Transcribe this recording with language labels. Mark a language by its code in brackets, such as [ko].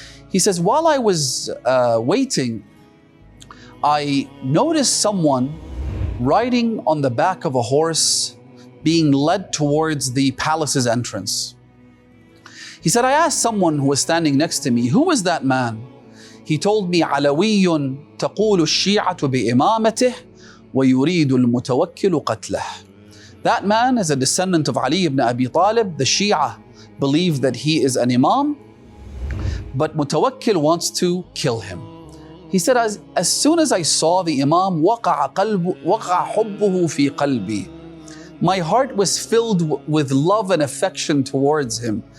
[en] He says, while I was waiting, I noticed someone riding on the back of a horse being led towards the palace's entrance. He said, I asked someone who was standing next to me, who was that man? He told me, [ar] عَلَوِيٌّ تَقُولُ الشِّيعَةُ بِإِمَامَتِهِ وَيُرِيدُ الْمُتَوَكِّلُ قَتْلَهُ. [en] That man is a descendant of Ali ibn Abi Talib. The Shia believe that he is an imam, but Mutawakkil wants to kill him. He said, as soon as I saw the imam, [ar] وَقَعَ حُبُّهُ فِي قَلْبِي. [en] My heart was filled with love and affection towards him.